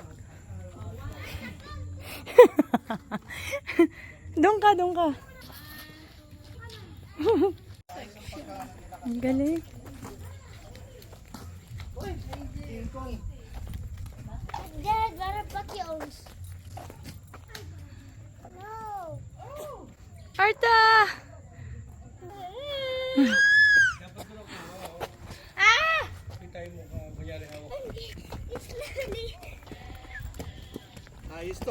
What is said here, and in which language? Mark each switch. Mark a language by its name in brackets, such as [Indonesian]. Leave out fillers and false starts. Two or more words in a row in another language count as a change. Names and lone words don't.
[Filipino] Doon ka. Ang galing. [Dutch] Dad, waar pak je ons? [Filipino] No. Arta! Ah! Ayos to.